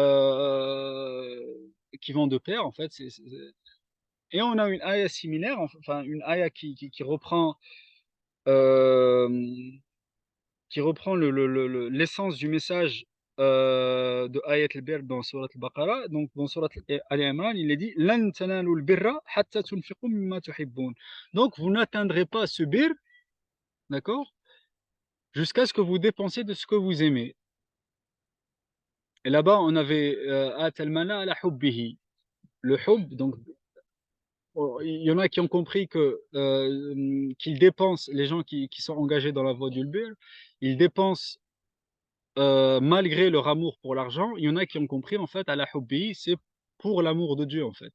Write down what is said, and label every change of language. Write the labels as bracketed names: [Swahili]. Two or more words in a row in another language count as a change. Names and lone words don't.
[French] Qui vont de pair, en fait. Et on a une ayah similaire, enfin, une ayah euh, qui reprend l'essence du message de Ayat al-Bir dans Surat al-Baqarah. Donc, dans Surat Ali Imran, il est dit [Arabic] لن تنالوا البر حتى تنفقوا مما تحبون. [French] Donc, vous n'atteindrez pas ce bir, d'accord, jusqu'à ce que vous dépensiez de ce que vous aimez. Et là-bas, on avait [Arabic] آتى المال على حبه. [French] Le hub, donc, il y en a qui ont compris que qu'ils dépensent, les gens qui sont engagés dans la voie du bir, ils dépensent malgré leur amour pour l'argent. Il y en a qui ont compris, en fait, à la hubbi, c'est pour l'amour de Dieu, en fait.